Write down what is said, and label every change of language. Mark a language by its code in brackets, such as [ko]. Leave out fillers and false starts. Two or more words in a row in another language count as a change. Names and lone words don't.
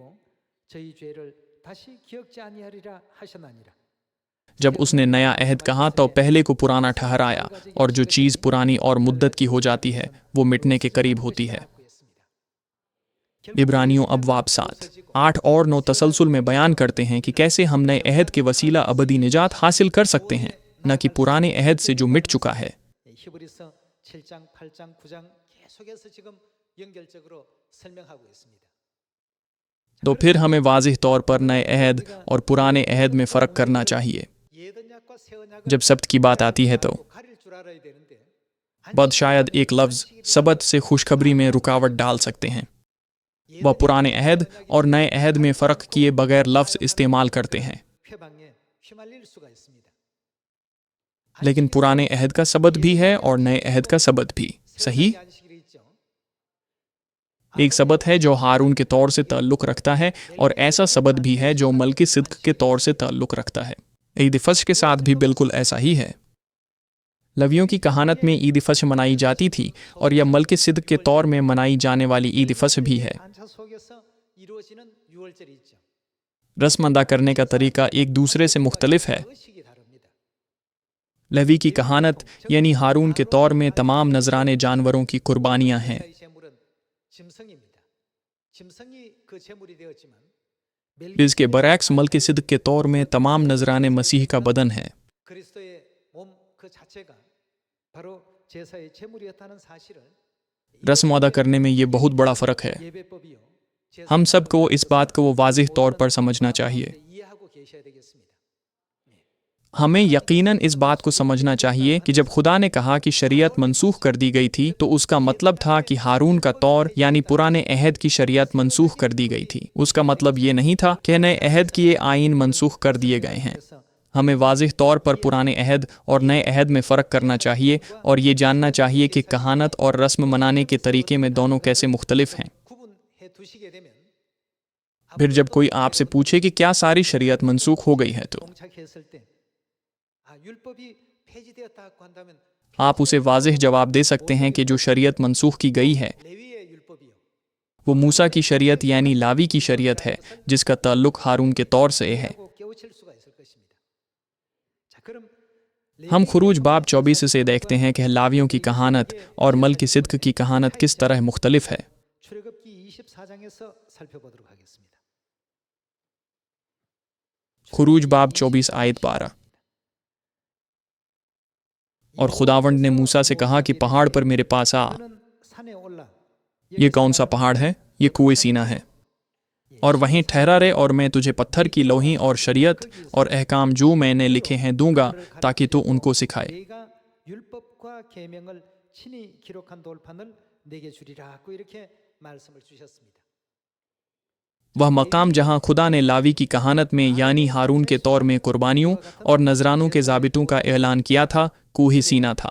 [ur] جب اس نے نیا عہد کہا تو پہلے کو پرانا ٹھہرایا، اور جو چیز پرانی اور مدت کی ہو جاتی ہے وہ مٹنے کے قریب ہوتی ہے. عبرانیوں ابواب 7، 8 اور 9 تسلسل میں بیان کرتے ہیں کہ کیسے ہم نئے عہد کے وسیلہ ابدی نجات حاصل کر سکتے ہیں، نہ کہ پرانے عہد سے جو مٹ چکا ہے. [ko] 히브리서 7장, 8장, 9장 계속해서 지금 연결적으로 설명하고 있습니다. [ur] تو پھر ہمیں واضح طور پر نئے عہد اور پرانے عہد میں فرق کرنا چاہیے. [ko] 예언약과 새 언약을 [ur] جب سبت کی بات آتی ہے تو [ko] 가릴 줄 알아야 되는데 [ur] بد شاید ایک لفظ سبت سے خوشخبری میں رکاوٹ ڈال سکتے ہیں. وہ پرانے عہد اور نئے عہد میں فرق کیے بغیر لفظ استعمال کرتے ہیں. [ko] 회방에 휘말릴 수가 있습니다. [ur] لیکن پرانے عہد کا سبت بھی ہے اور نئے عہد کا سبت بھی. सही? [ko] 안식일이 있죠. [ur] ایک سبت ہے جو ہارون کے طور سے تعلق رکھتا ہے، اور ایسا سبت بھی ہے جو ملکی صدق کے طور سے تعلق رکھتا ہے. عید فسح کے ساتھ بھی بالکل ایسا ہی ہے۔ لاویوں کی کہانت میں عید فسح منائی جاتی تھی، اور یہ ملکی صدق کے طور میں منائی جانے والی عید فسح بھی ہے. [ko] 반차 속에서 이루어지는 유월절이 있죠. [ur] رسم ادا کرنے کا طریقہ ایک دوسرے سے مختلف ہے. [ko] 의식이 다릅니다. [ur] لاوی کی کہانت یعنی ہارون کے طور میں تمام نذرانے جانوروں کی قربانیاں ہیں. [ko] 이 제물은 짐승입니다. 짐승이 그 제물이 되었지만 [ur] اس کے برعکس ملکی صدق کے طور میں تمام نذرانے مسیح کا بدن ہے. [ko] 그리스도의 몸 그 자체가 바로 제사의 제물이었다는 사실을 [ur] رسم ادا کرنے میں یہ بہت بڑا فرق ہے. [ko] 예배법이요. 제사 [ur] ہم سب کو اس بات کو واضح طور پر سمجھنا چاہیے. [ko] 이해하고 계셔야 되겠습니다. [ur] ہمیں یقیناً اس بات کو سمجھنا چاہیے کہ جب خدا نے کہا کہ شریعت منسوخ کر دی گئی تھی تو اس کا مطلب تھا کہ ہارون کا طور یعنی پرانے عہد کی شریعت منسوخ کر دی گئی تھی. اس کا مطلب یہ نہیں تھا کہ نئے عہد کی یہ آئین منسوخ کر دیے گئے ہیں. ہمیں واضح طور پر پرانے عہد اور نئے عہد میں فرق کرنا چاہیے، اور یہ جاننا چاہیے کہ کہانت اور رسم منانے کے طریقے میں دونوں کیسے مختلف ہیں. [ko] 구분해 두시게 되면 [ur] پھر جب کوئی آپ سے پوچھے کہ کیا ساری شریعت منسوخ ہو گئی ہے تو [ko] 봉착했을 때 율법이 폐지되었다고 한다면 [ur] آپ اسے واضح جواب دے سکتے ہیں کہ جو شریعت منسوخ کی گئی ہے [ko] 레위의 율법이요. [ur] وہ موسیٰ کی شریعت یعنی لاوی کی شریعت ہے، جس کا تعلق ہارون کے طور سے ہے. [ko] 하고 깨우칠 수가 있을 것입니다. 자, 그럼 [ur] ہم خروج باب 24 سے دیکھتے ہیں کہ لاویوں کی کہانت اور ملکی صدق کی کہانت کس طرح مختلف ہے. [ko] 출애굽기 24장에서 살펴보도록 하겠습니다. [ur] خروج باب 24 آیت 12. اور خداوند نے موسیٰ سے کہا کہ پہاڑ پر میرے پاس آ. [ko] 너는 산에 올라 [ur] یہ کون سا پہاڑ ہے؟ یہ کوہ سینا ہے. اور وہیں ٹھہرا رہے، اور میں تجھے پتھر کی لوحی اور شریعت اور احکام جو میں نے لکھے ہیں دوں گا، تاکہ تو ان کو سکھائے. [ko] 내가 율법과 계명을 친히 기록한 돌판을 내게 주리라고 이렇게 말씀을 주셨습니다. [ur] وہ مقام جہاں خدا نے لاوی کی کہانت میں یعنی ہارون کے طور میں قربانیوں اور نذرانوں کے ضابطوں کا اعلان کیا تھا، کوہ سینا تھا.